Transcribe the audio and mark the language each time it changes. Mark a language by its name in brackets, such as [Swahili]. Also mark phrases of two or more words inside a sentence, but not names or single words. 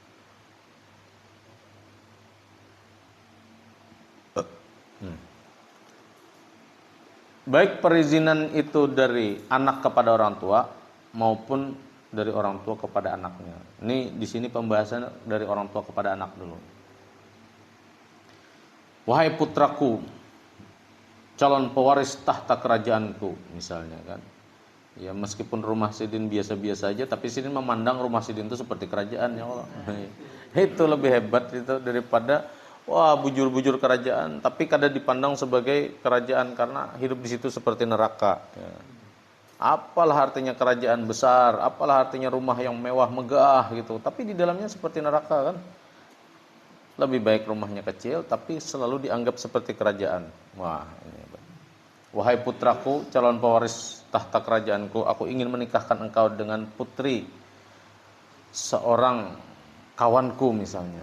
[Indonesian] Baik perizinan itu dari anak kepada orang tua maupun dari orang tua kepada anaknya. Ini di sini pembahasan dari orang tua kepada anak dulu. Wahai putraku, calon pewaris tahta kerajaanku, misalnya kan. Ya meskipun rumah Sidin biasa-biasa aja, tapi Sidin memandang rumah Sidin itu seperti kerajaan [Arabic] ya Allah. [Indonesian] Itu lebih hebat itu daripada wah bujur-bujur kerajaan, tapi kada dipandang sebagai kerajaan karena hidup di situ seperti neraka. Ya. Apalah artinya kerajaan besar, apalah artinya rumah yang mewah megah gitu, tapi di dalamnya seperti neraka kan. Lebih baik rumahnya kecil tapi selalu dianggap seperti kerajaan. Wah, ini. Wahai putraku, calon pewaris tahta kerajaanku, aku ingin menikahkan engkau dengan putri seorang kawanku misalnya.